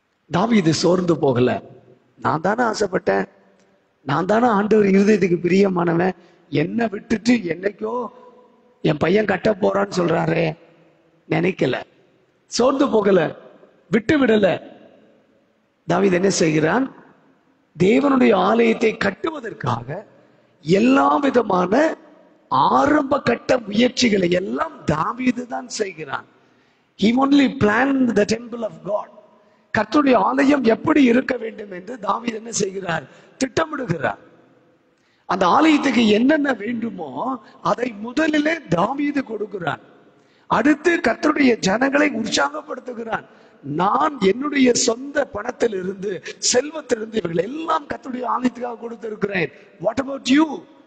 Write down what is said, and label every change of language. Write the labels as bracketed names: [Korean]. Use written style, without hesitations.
[Tamil] தாவீது சோர்ந்து போகல. நான் தானே ஆசைப்பட்டேன், நான் தானே ஆண்டவர் இருதயத்துக்கு பிரியமானவன், என்னை விட்டுட்டு என்னைக்கோ என் பையன் கட்ட போறான்னு சொல்றாரே நினைக்கல, சோர்ந்து போகல, விட்டு விடல. தாவீது என்ன செய்கிறான்? தேவனுடைய ஆலயத்தை கட்டுவதற்காக எல்லா விதமான ஆரம்ப கட்ட முயற்சிகளை எல்லாம் தாவீது தான் செய்கிறான். [English] He only planned the temple of God. [Tamil] கர்த்தருடைய ஆலயம் எப்படி இருக்க வேண்டும் என்று தாவீது என்ன செய்கிறார்? திட்டமிடுகிறார். அந்த ஆலயத்துக்கு என்னென்ன வேண்டுமோ அதை முதலிலே தாவீது கொடுக்கிறான். அடுத்து கர்த்தருடைய ஜனங்களை உற்சாகப்படுத்துகிறான். நான் என்னுடைய சொந்த பணத்திலிருந்து செல்வத்திலிருந்து இவர்கள் எல்லாம் கர்த்தருடைய ஆலயத்துக்காக கொடுத்திருக்கிறேன். [English] What about you?